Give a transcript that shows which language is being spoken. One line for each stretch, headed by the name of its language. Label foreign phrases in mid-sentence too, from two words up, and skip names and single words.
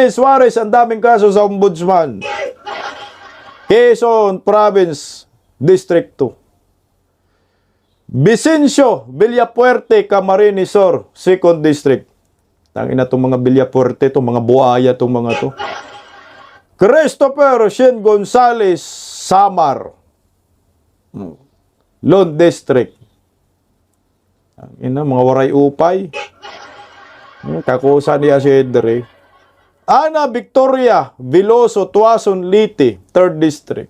Filipino: Suarez, ang daming kaso sa Ombudsman. Quezon Province, District 2. Vicencio Villapuerte, Camarines Sur, 2nd District. Tangina itong mga Villapuerte, itong mga buhaya, itong mga to. Christopher Shen Gonzales, Samar, Lone District. Tangina, mga
Waray: waray upay.
Filipino: Kakusa ni Asedre. Ana Victoria Veloso, Tuason, Liti, 3rd District.